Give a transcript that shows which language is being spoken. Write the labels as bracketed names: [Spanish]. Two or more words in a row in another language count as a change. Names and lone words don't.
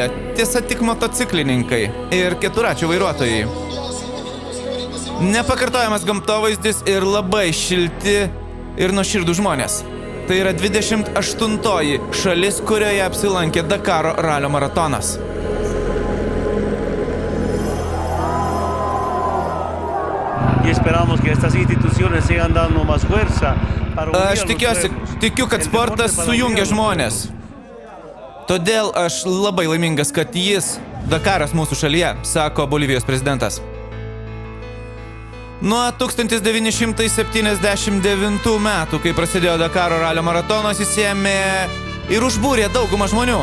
[Lithuanian] Tiesa, tik motociklininkai ir keturračių vairuotojai. Nepakartojamas gamtovaizdis ir labai šilti ir nuoširdų žmonės. Tai yra 28-oji šalis, kurioje apsilankė Dakaro ralio maratonas. [Spanish] Y esperamos que estas instituciones sigan dando más fuerza. [Lithuanian] Aš tikiu, kad sportas sujungia žmonės. Todėl aš labai laimingas, kad jis Dakaras mūsų šalyje, sako Bolivijos prezidentas. Nuo 1979 metų, kai prasidėjo Dakaro ralio maratonas, jis ėmė ir užbūrė daugumą žmonių.